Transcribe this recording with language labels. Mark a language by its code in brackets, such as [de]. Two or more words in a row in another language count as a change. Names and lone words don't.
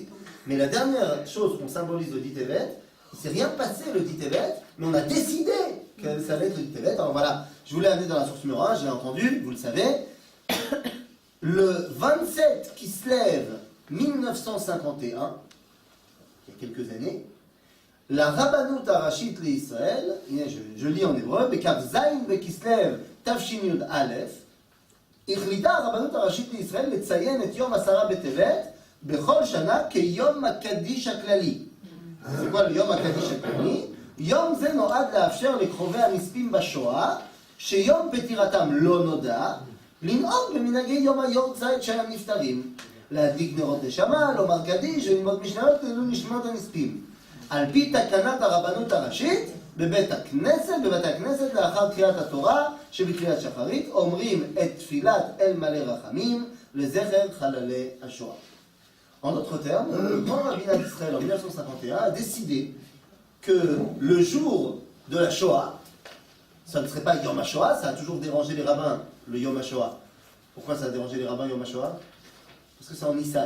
[fr] Mais la dernière chose qu'on symbolise le 10 Tevet, il ne s'est rien passé le 10 Tevet, mais on a décidé que ça allait être le 10 Tevet. Alors voilà, je vous l'ai amené dans la source numéro 1, je l'ai entendu, vous le savez. Le 27 Kislev 1951, il y a quelques années, la Rabbanut Arashit l'Israël, je lis en hébreu, [he] בכ"ז בכסלו תשי"א, החליטה הרבנות הראשית לישראל לציין את יום 10 בטבת בכל שנה כיום הקדיש הכללי. זה כל יום הקדיש הכללי. יום זה נועד לאפשר לקרובי הנספים בשואה, שיום פטירתם לא נודע, לנהוג במנהגי יום היורצייט של הנפטרים, להדליק נרות נשמה, לומר קדיש וללמוד משניות לעילוי נשמות הנספים. על פי תקנת הרבנות הראשית, בבית הכנסת לאחר קריאת התורה שבקריאת שחרית, אומרים את תפילת אל מלא רחמים לזכר חללי השואה. [fr] En d'autres termes, le grand rabbinat d'Israël en 1951 a décidé que le jour de la Shoah, ça ne serait pas Yom HaShoah, ça a toujours dérangé les rabbins, le Yom HaShoah. Pourquoi ça a dérangé les rabbins Yom HaShoah? Parce que c'est en Nissan.